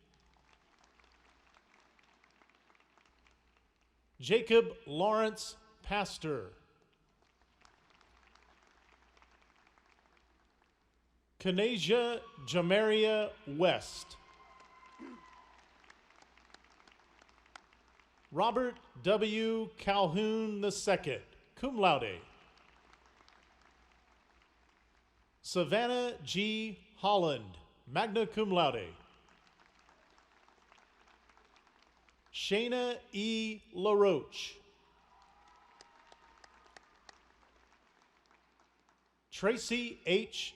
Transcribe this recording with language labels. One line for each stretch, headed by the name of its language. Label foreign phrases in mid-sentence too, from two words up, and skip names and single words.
English: Jacob Lawrence Pastor. Kanasia Jamaria West. Robert W. Calhoun II,
Latin: cum laude.
English: Savannah G. Holland,
Latin: magna cum laude.
English: Shayna E. LaRoche. Tracy H.